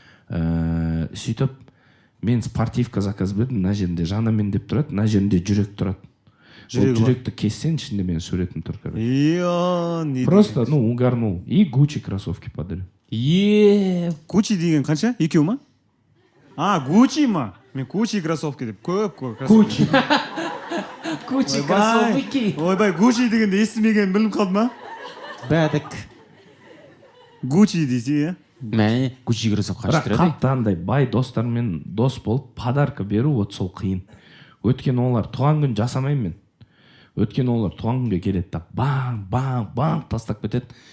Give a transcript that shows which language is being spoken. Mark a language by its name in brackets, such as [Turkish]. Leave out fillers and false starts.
[Kazakh] Сөйтіп, мен спортивка заказ бердім, мына жерінде жанамен деп тұрады, мына жерінде жүрек тұрады. Жүректі кессен, ішінде менің суретім тұр. [Russian] Просто, угарнул. И Гуччи кроссовки подарю. [Kazakh] Гуччи деген қанша? Екеу ма? Гуччи ма? Мен Гуччи кроссовки деп көп Гуччи. Гуччи кроссовки. Ойбай, Гуччи дегенде естімеген білім қалды ма? Бәдік. Гуччи дейсі, Мәне, Гуччи кроссовка Бірақ қашты қатты андай бай достармен дос болып, подарка беру, вот сол қиын. Өткен олар туған күн жасамаймын мен. Өткен олар туған күнге келеді да, баң, тастап кетеді.